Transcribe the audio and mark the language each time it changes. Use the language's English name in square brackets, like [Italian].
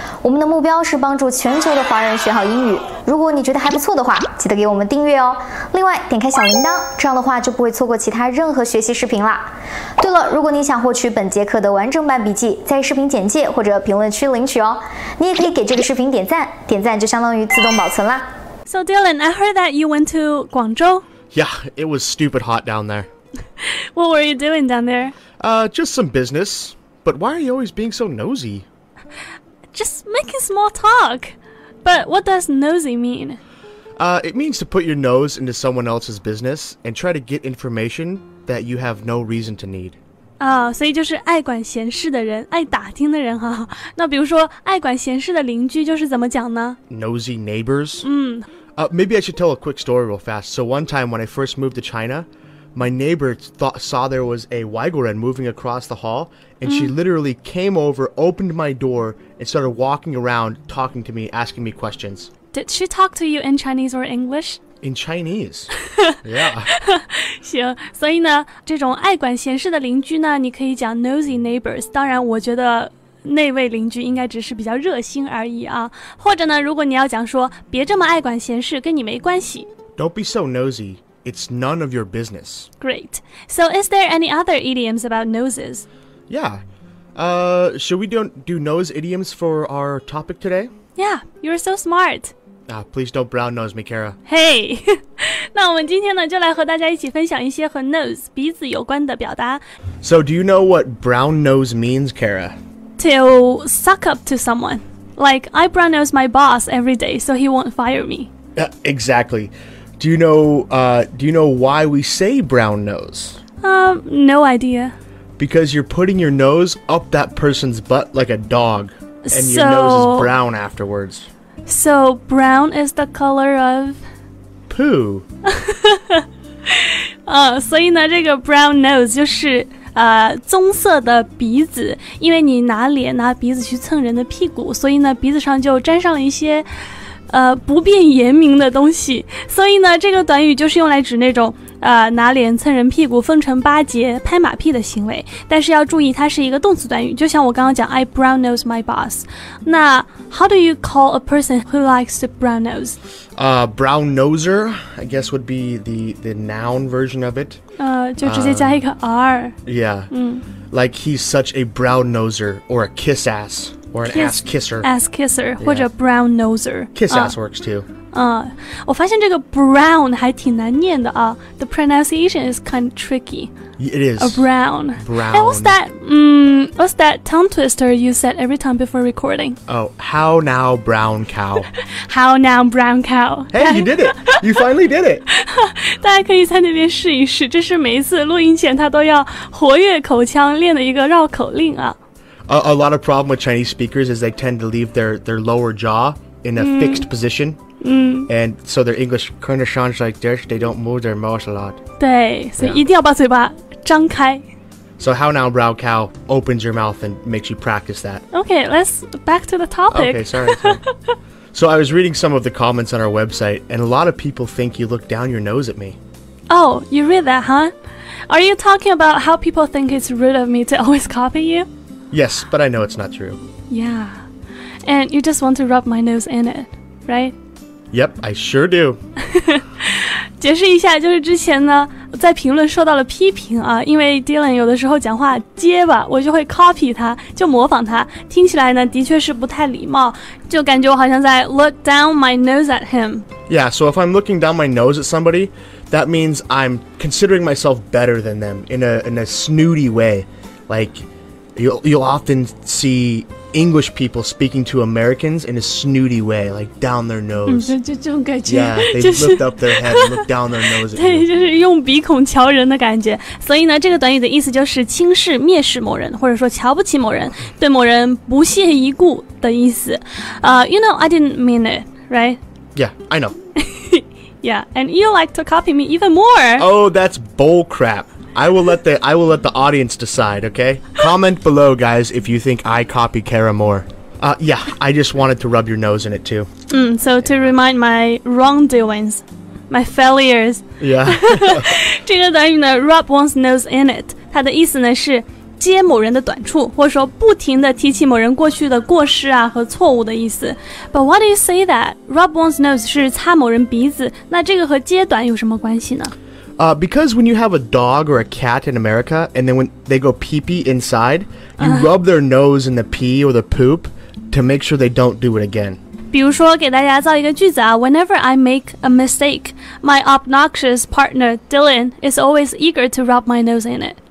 [Chinese] 我们的目标是帮助全球的华人学好英语。如果你觉得还不错的话，记得给我们订阅哦。另外，点开小铃铛，这样的话就不会错过其他任何学习视频啦。对了，如果你想获取本节课的完整版笔记，在视频简介或者评论区领取哦。你也可以给这个视频点赞，点赞就相当于自动保存啦。 [English] So Dylan, I heard that you went to Guangzhou. Yeah, it was stupid hot down there. What were you doing down there? Just some business. But why are you always being so nosy? Just making small talk. But what does nosy mean? It means to put your nose into someone else's business and try to get information that you have no reason to need. [Chinese] 所以就是爱管闲事的人，爱打听的人哈。那比如说爱管闲事的邻居就是怎么讲呢？ [English] Nosy neighbors? Maybe I should tell a quick story real fast. So one time when I first moved to China, my neighbor saw there was a Waigoran moving across the hall, and she literally came over, opened my door, and started walking around, talking to me, asking me questions. Did she talk to you in Chinese or English? In Chinese. Yeah. [Chinese] 行，所以呢，这种爱管闲事的邻居呢，你可以讲 [English] nosy neighbors。 [Chinese] 当然，我觉得那位邻居应该只是比较热心而已啊。或者呢，如果你要讲说别这么爱管闲事，跟你没关系。 [English] Don't be so nosy. It's none of your business. Great. So is there any other idioms about noses? Yeah. Should we do nose idioms for our topic today? Yeah, you're so smart. Please don't brown nose me, Kara. Hey. [Chinese] 那我们今天呢，就来和大家一起分享一些和 nose 鼻子有关的表达。 [English] So do you know what brown nose means, Kara? To suck up to someone. Like, I brown nose my boss every day, so he won't fire me. Exactly. Do you know why we say brown nose? No idea. Because you're putting your nose up that person's butt like a dog, and your nose is brown afterwards. So brown is the color of poo. [Chinese] 所以呢，这个 brown nose 就是棕色的鼻子，因为你拿鼻子去蹭人的屁股，所以呢鼻子上就沾上了一些不便言明的东西，所以呢这个短语就是用来指那种拿脸蹭人屁股分成8节拍马屁的行为，但是要注意它是一个动词短语，就像我刚刚讲 [English] I brown nose my boss。那 how do you call a person who likes to brown nose? Brown noser, I guess would be the noun version of it. [Chinese] 就直接加一个 r. [English] Yeah. Like he's such a brown noser or a kiss ass or an ass kisser. Ass kisser 或者 brown noser. Kiss ass works too. [Chinese] 我发现这个 brown 还挺难念的啊。 [English] The pronunciation is kind of tricky. It is. A brown. Brown. And what's that tongue twister you said every time before recording? Oh, how now, brown cow. How now, brown cow. Hey, you did it. You finally did it. [Chinese] 大家可以在那边试一试，这是每一次录音前他都要活跃口腔练的一个绕口令啊。 [English] A lot of problem with Chinese speakers is they tend to leave their lower jaw in a fixed position. And so their English kind of sounds like this. They don't move their mouth a lot. [Chinese] 对，所以一定要把嘴巴张开。 [English] So how now, brown cow opens your mouth and makes you practice that. Okay, let's back to the topic. Okay, sorry. So I was reading some of the comments on our website, and a lot of people think you look down your nose at me. Oh, you read that, huh? Are you talking about how people think it's rude of me to always copy you? Yes, but I know it's not true. Yeah. And you just want to rub my nose in it, right? Yep, I sure do. [Chinese] 解释一下，就是之前呢在评论受到了批评啊，因为 Dylan 有的时候讲话结巴，我就会 copy 他，就模仿他，听起来呢的确是不太礼貌，就感觉我好像在 [English] look down my nose at him. Yeah, so if I'm looking down my nose at somebody, that means I'm considering myself better than them in a snooty way. Like you'll often see English people speaking to Americans in a snooty way, like down their nose. [Chinese] 这种感觉 [English] Yeah, they lift up their head and look down their nose at [Chinese] 对， [English] you. [Chinese] 就是用鼻孔瞧人的感觉。所以呢，这个短语的意思就是轻视、蔑视某人，或者说瞧不起某人，对某人不屑一顾的意思。 [English] You know, I didn't mean it, right? Yeah, I know. Yeah, and you like to copy me even more. Oh, that's bull crap. I will let the audience decide, okay? Comment below, guys, if you think I copy Kara more. Yeah, I just wanted to rub your nose in it too. So to remind my wrongdoings, my failures. Yeah. [Chinese] 这个短语呢 [English] rub one's nose in it [Chinese] 它的意思呢是揭某人的短处，或者说不停地提起某人过去的过失啊和错误的意思。 [English] But why do you say that? Rub one's nose [Chinese] 是擦某人鼻子，那这个和揭短有什么关系呢 [English] ？Because when you have a dog or a cat in America, and then when they go pee-pee inside, you rub their nose in the pee or the poop to make sure they don't do it again. [Chinese] 比如说给大家造一个句子啊 [English] Whenever I make a mistake, my obnoxious partner Dylan is always eager to rub my nose in it.